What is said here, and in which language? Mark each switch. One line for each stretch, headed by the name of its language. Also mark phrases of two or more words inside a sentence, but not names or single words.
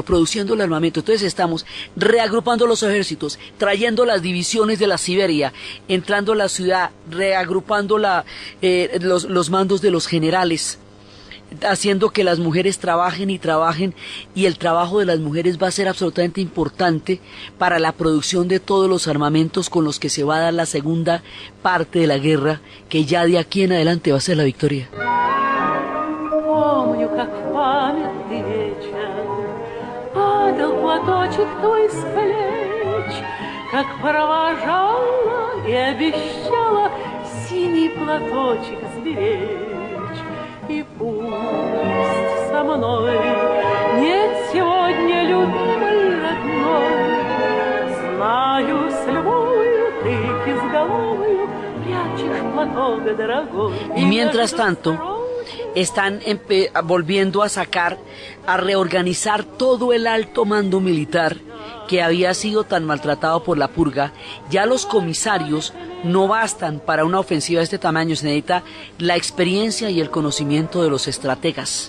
Spanish: Entonces estamos reagrupando los ejércitos, trayendo las divisiones de la Siberia, entrando a la ciudad, reagrupando los mandos de los generales, haciendo que las mujeres trabajen, y el trabajo de las mujeres va a ser absolutamente importante para la producción de todos los armamentos con los que se va a dar la segunda parte de la guerra, que ya de aquí en adelante va a ser la victoria.
Russian: Падал платочек твой с плеч, как провожала и обещала синий платочек сберечь. И пусть со мной нет сегодня любимой родной, знаю, с любовью ты безголовою прячешь платок дорогой.
Spanish: Y mientras tanto, están volviendo a sacar, a reorganizar todo el alto mando militar que había sido tan maltratado por la purga. Ya los comisarios no bastan para una ofensiva de este tamaño, se necesita la experiencia y el conocimiento de los estrategas.